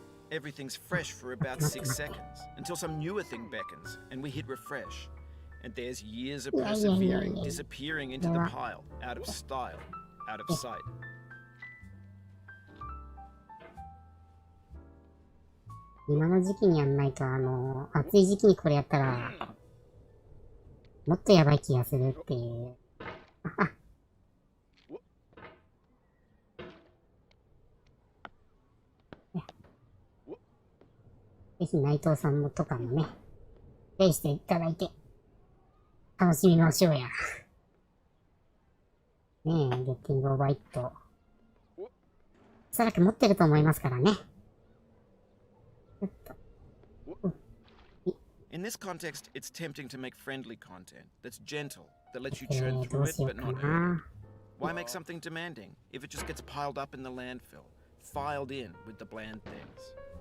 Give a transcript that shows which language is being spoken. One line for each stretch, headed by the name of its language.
English: Everything's fresh for about 6 seconds, until some newer thing beckons, and we hit refresh. And there's years of persevering, disappearing into the pile, out of style, out of sight.
Japanese: 今の時期にやんないと、暑い時期にこれやったら、もっとやばい気がするっていう。ぜひ内藤さんもとかもね、プレイしていただいて、楽しみましょうや。ねえ、ゲッティングオーバーイット。おそらく持ってると思いますからね。
English: In this context, it's tempting to make friendly content that's gentle, that lets you churn through it but not hurt it. Why make something demanding if it just gets piled up in the landfill, filed in with the bland things?